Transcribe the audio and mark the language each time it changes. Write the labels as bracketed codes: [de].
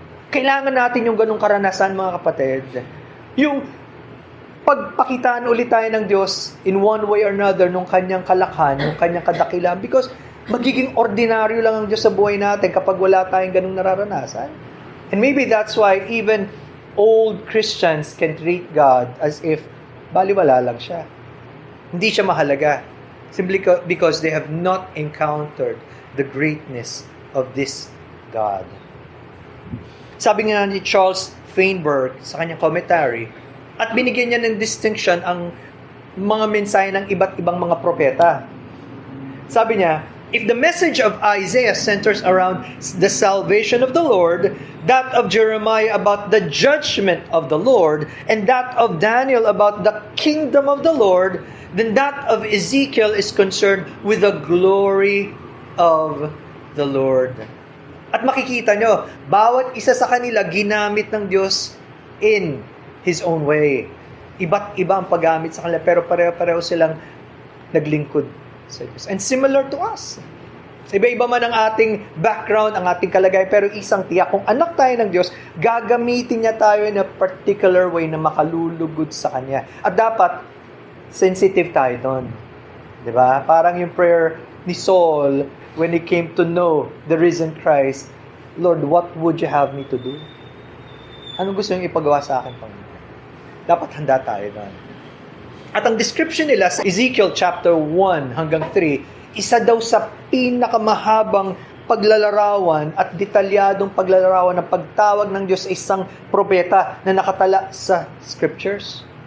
[tl] Kailangan natin yung ganung karanasan, mga kapatid. Yung pagpakitaan ulit tayo ng Diyos [en] in one way or another [tl] nung kanyang kalakhan, nung kanyang kadakilan, because magiging ordinaryo lang ang Diyos sa buhay natin kapag wala tayong ganung nararanasan. [en] And maybe that's why even old Christians can treat God as if [tl] baliwala lang siya. Hindi siya mahalaga. [en] Simply because they have not encountered the greatness of this God. [tl] Sabi nga ni Charles Feinberg sa kanyang commentary, at binigyan niya ng distinction ang mga mensahe ng iba't ibang mga propeta. [en] Sabi niya, if the message of Isaiah centers around the salvation of the Lord, that of Jeremiah about the judgment of the Lord, and that of Daniel about the kingdom of the Lord, then that of Ezekiel is concerned with the glory of the Lord. [tl] At makikita nyo, bawat isa sa kanila ginamit ng Diyos [en] in His own way. [tl] Iba't iba ang paggamit sa kanila, pero pareho-pareho silang naglingkod sa Diyos. [en] And similar to us. [tl] Iba-iba man ang ating background, ang ating kalagay, pero isang tiyak, kung anak tayo ng Diyos, gagamitin niya tayo [en] in a particular way [tl] na makalulugod sa Kanya. At dapat, sensitive tayo doon. Diba? Parang yung prayer ni Saul, [en] when he came to know the risen Christ, Lord, what would you have me to do? [tl] Anong gusto niyong ipagawa sa akin, Panginoon? Dapat handa tayo doon. At ang description nila sa Ezekiel chapter 1 hanggang 3, isa daw sa pinakamahabang paglalarawan at detalyadong paglalarawan ng pagtawag ng Diyos sa isang propeta na nakatala sa scriptures.